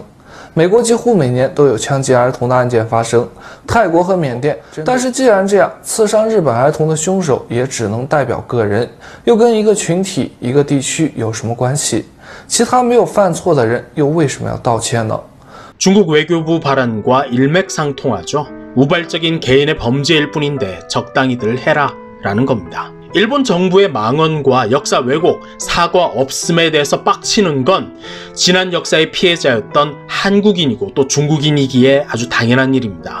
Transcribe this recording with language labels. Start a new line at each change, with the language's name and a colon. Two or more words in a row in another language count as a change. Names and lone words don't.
Chinese: 美国几乎每年都有枪击儿童的案件发生，泰国和缅甸。但是既然这样，刺伤日本儿童的凶手也只能代表个人，又跟一个群体、一个地区有什么关系？其他没有犯错的人又为什么要道歉呢？
Korean: 중국 외교부 발언과 일맥상통하죠. 우발적인 개인의 범죄일 뿐인데 적당히들 해라 라는 겁니다. 일본 정부의 망언과 역사 왜곡, 사과 없음에 대해서 빡치는 건 지난 역사의 피해자였던 한국인이고 또 중국인이기에 아주 당연한 일입니다.